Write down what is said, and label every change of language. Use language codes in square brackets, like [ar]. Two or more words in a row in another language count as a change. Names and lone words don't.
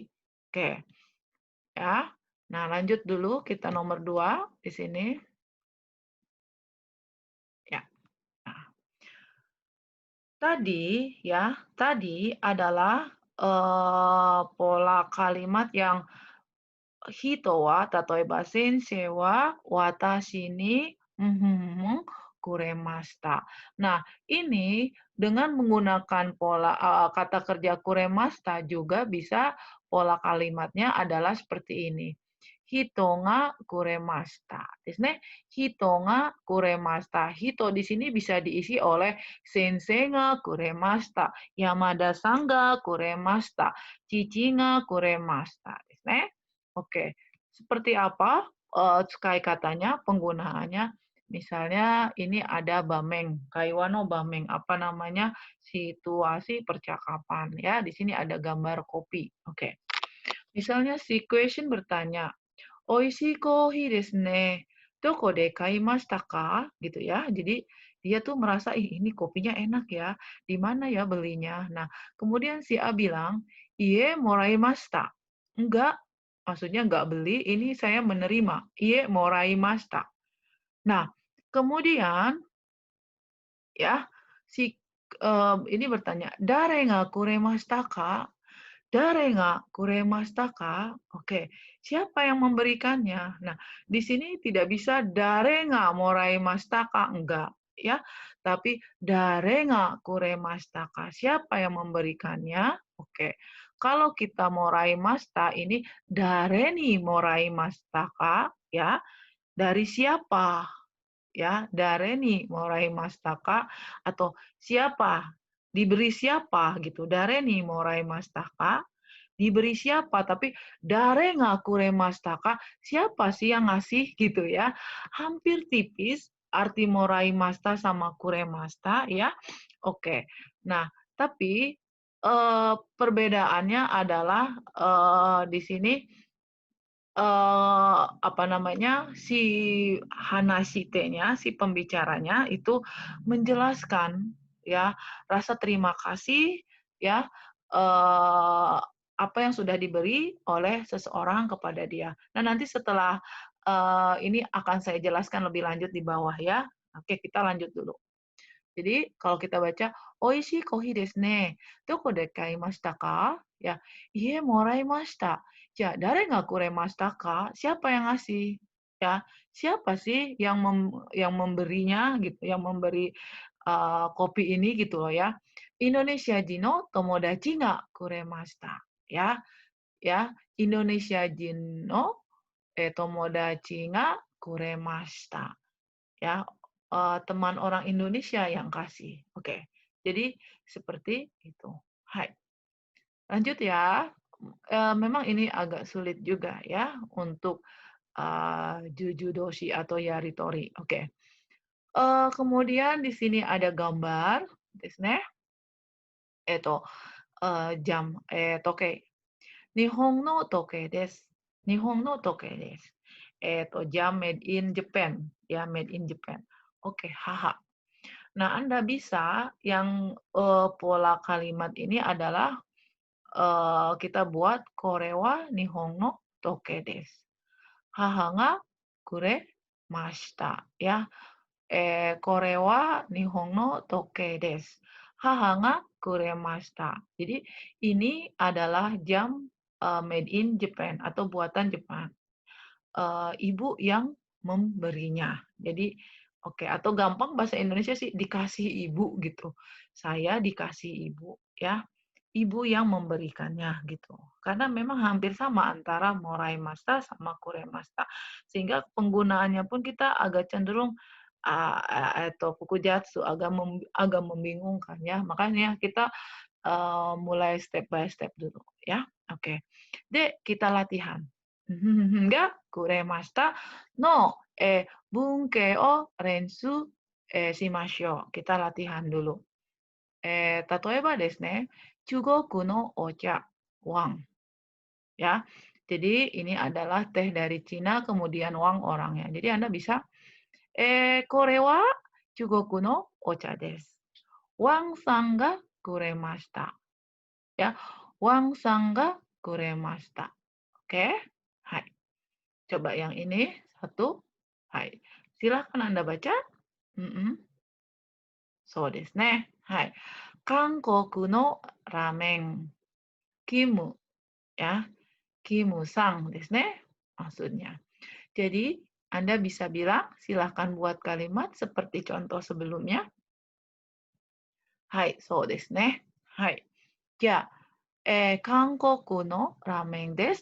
[id] Oke. Ya. Nah, lanjut dulu kita nomor 2 di sini. Ya. Nah, tadi adalah pola kalimat yang [ja] 人は例えば先生は私にくれました. [id] Nah, ini dengan menggunakan pola kata kerja kuremashita juga bisa pola kalimatnya adalah seperti ini. [ja] 人がくれました. ですね. 人がくれました. [id] Hito di sini bisa diisi oleh [ja] 先生がくれました, 山田さんがくれました, Ciciがくれました. ですね. [id] Oke, seperti apa katanya, penggunaannya? Misalnya ini ada bameng, [ja] 会話の場面, [id] apa namanya, situasi percakapan. Ya, di sini ada gambar kopi. Oke. Misalnya si question bertanya, [ja] おいしいコーヒーですね. どこで買いましたか? [id] Gitu ya. Jadi Dia tuh merasa, "Ih, ini kopinya enak ya, di mana ya belinya?" Nah, kemudian si A bilang, [ja] "いいえもらいました." [id] Enggak, maksudnya enggak beli, ini saya menerima. [ja] いいえもらいました. [id] Nah, kemudian ya, si ini bertanya, [ja] "誰がくれましたか?" 誰がくれましたか? [id] Oke, siapa yang memberikannya? Nah, di sini tidak bisa [ja] 誰がもらいましたか? [id] Enggak, ya. [ja] Tapi 誰がくれましたか? [id] Siapa yang memberikannya? Oke. Kalau kita moraimashita ini [ja] 誰にもらいましたか? [id] Ya, dari siapa? Ya, [ja] 誰にもらいましたか [id] atau siapa, diberi siapa gitu. [ja] 誰にもらいましたか, [id] diberi siapa, tapi [ja] 誰がくれましたか, [id] siapa sih yang ngasih gitu ya. Hampir tipis arti moraimashita sama kuremashita ya. Oke. Nah, tapi perbedaannya adalah di sini apa namanya, si hanashite-nya, si pembicaranya itu menjelaskan ya, rasa terima kasih ya, apa yang sudah diberi oleh seseorang kepada dia. Nah, nanti setelah, ini akan saya jelaskan lebih lanjut di bawah ya. Oke, kita lanjut dulu. Jadi kalau kita baca, [ja] "おいしいコーヒーですね. どこで買いましたか?" Ya, "いいえ、もらいました." Ya, "誰がくれましたか?" [id] Siapa yang ngasih? Ya, siapa sih yang memberinya gitu, yang memberi, kopi ini gitu loh ya. [ja] "インドネシア人の友達がくれました." Ya, ya, "インドネシア人の、友達がくれました." [id] Ya, teman orang Indonesia yang kasih. Oke, jadi seperti itu. Hai. Lanjut ya, memang ini agak sulit juga ya untuk, jujudoshi atau yaritori. Oke. Kemudian di sini ada gambar [ja] ですね. [id] Jam, toke. [ja] 日本の時計です。日本の時計です. [en] Jam made in Japan, ya, made in Japan. [id] Oke, haha. Nah, Anda bisa yang, pola kalimat ini adalah, kita buat [ja] これは日本の時計です. 母がくれました, ya. これは日本の時計です. 母がくれました. [id] Jadi ini adalah jam, [en] made in Japan [id] atau buatan Jepang. Ibu yang memberinya. Jadi oke, atau gampang bahasa Indonesia sih dikasih ibu gitu. Saya dikasih ibu ya. Ibu yang memberikannya gitu. Karena memang hampir sama antara moraimashita sama kuremashita. Sehingga penggunaannya pun kita agak cenderung atau fukujatsu agak membingungkan ya. Makanya kita mulai [en] step by step [id] dulu ya. Oke. De, kita latihan. [ja] がくれましたの文型を練習しましょう. [id] Kita latihan dulu. [ja] 例えばですね、中国のお茶, wang. [id] Ya. Jadi ini adalah teh dari Cina kemudian wang orangnya. Jadi Anda bisa [ja] これは中国のお茶です. Wangさんがくれました. Ya, Wangさんがくれました. [id] Oke? Hai. Coba yang ini satu. Hai. Silahkan Anda baca. [ja] Mhm. そうですね. Hai. 韓国のラーメン. Kimu. Ya. キムさんですね. [id] Maksudnya. Jadi, Anda bisa bilang, silahkan buat kalimat seperti contoh sebelumnya. [ja] Hai, そうですね. Hai. Ya, 韓国のラーメンです.